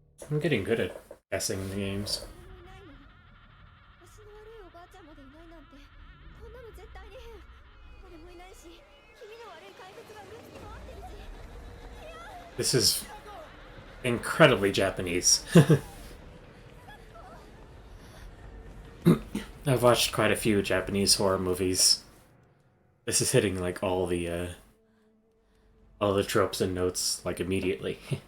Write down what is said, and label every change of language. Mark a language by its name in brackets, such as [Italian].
[English] I'm getting good at guessing the games. [Japanese] 足の悪いおばあちゃんまでいないなんてこんなの絶対に変。誰もいないし、気味の悪い怪物がうろつき回ってるし。 [English] This is incredibly Japanese. I've watched quite a few Japanese horror movies. This is hitting like all the tropes and notes like immediately.